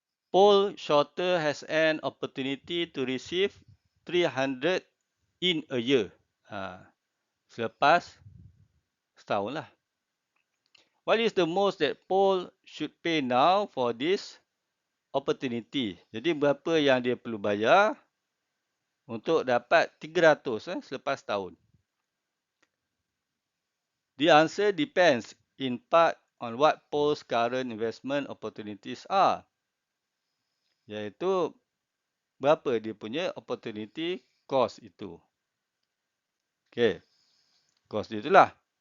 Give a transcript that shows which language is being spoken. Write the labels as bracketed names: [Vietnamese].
[English] Paul Shorter has an opportunity to receive 300 in a year. [Malay] Selepas setahun lah. [English] What is the most that Paul should pay now for this opportunity? [Malay] Jadi berapa yang dia perlu bayar untuk dapat 300 selepas setahun? [English] The answer depends in part on what Paul's current investment opportunities are. [Malay] Iaitu berapa dia punya opportunity cost itu. Okay. Cost dia itulah.